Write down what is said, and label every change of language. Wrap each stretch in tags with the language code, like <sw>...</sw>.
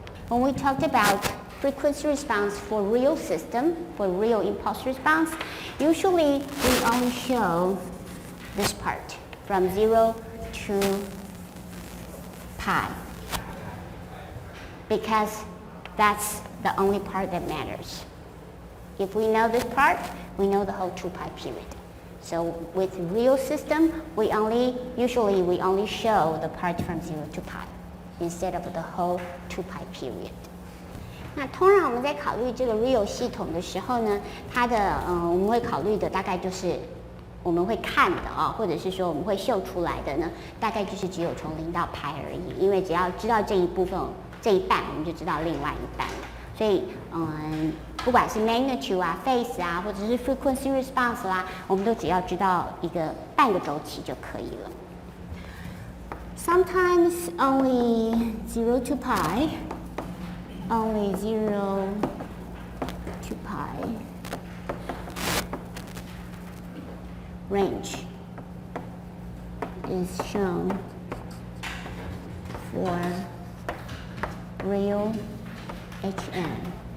<en>When we talked about frequency response for real system, for real impulse response, usually we only show this part from 0 to pi, because that's the only part that matters. If we know this part, we know the whole 2 pi period. So with real system, usually we only show the part from 0 to pi instead of the whole 2 pi period.</en> <zh>那通常我们在考虑这个 real 系统的时候呢，它的我们会考虑的大概就是我们会看的或者是说我们会秀出来的呢，大概就是只有从0到 pi 而已，因为只要知道这一部分这一半，我们就知道另外一半了。所以不管是 magnitude 啊 phase 啊或者是 frequency response 啦，我们都只要知道一个半个周期就可以了。</zh> <en>Sometimes only 0 to pi, only 0 to pi range is shown for real HN.</en>